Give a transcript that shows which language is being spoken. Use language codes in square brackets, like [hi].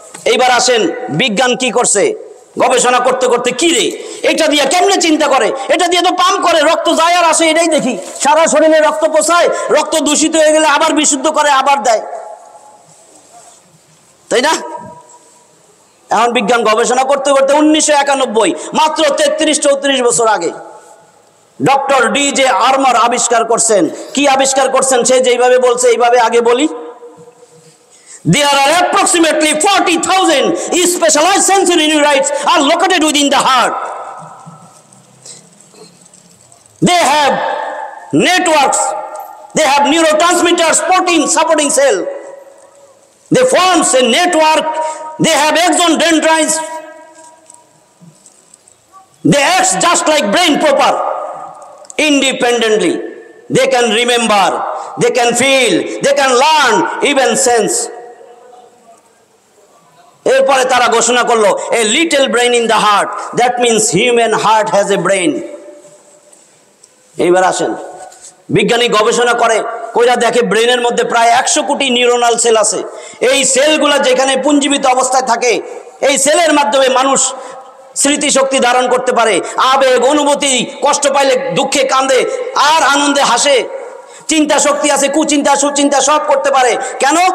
[bn] এইবার আসেন বিজ্ঞান কি করছে, গবেষণা করতে করতে কি রে এটা দিয়ে কেমনে চিন্তা করে, এটা দিয়ে তো পাম্প করে, রক্ত যায় আর আসে, এটাই দেখি, সারা শরীরে রক্ত পৌঁছায়, রক্ত দূষিত হয়ে গেলে আবার বিশুদ্ধ করে আবার দেয়, তাই না? এখন বিজ্ঞান গবেষণা করতে করতে 1991, মাত্র 33-34 বছর আগে ডক্টর ডি.জে. আরমার আবিষ্কার করছেন। কি আবিষ্কার করছেন সে যেইভাবে বলছে এইভাবে আগে বলি। [en] There are approximately 40,000 specialized sensory neurites are located within the heart. They have networks, they have neurotransmitters, protein supporting cell. They form a network, they have axon dendrites. They act just like brain proper, independently. They can remember, they can feel, they can learn, even sense. [bn] এরপরে তারা ঘোষণা করলো [en] A little brain in the heart, that means human heart has a brain. [bn] এইবার আসেন বিজ্ঞানী গবেষণা করে কইরা দেখে ব্রেনের মধ্যে প্রায় 100 কোটি নিউরনাল সেল আছে। এই সেলগুলা যেখানে পুঞ্জীবিত অবস্থায় থাকে, এই সেলের মাধ্যমে মানুষ স্মৃতিশক্তি ধারণ করতে পারে, আবেগ, অনুভূতি, কষ্ট পাইলে দুঃখে কাঁদে আর আনন্দে হাসে, চিন্তা শক্তি আছে, কুচিন্তা সুচিন্তা সব করতে পারে। কেন?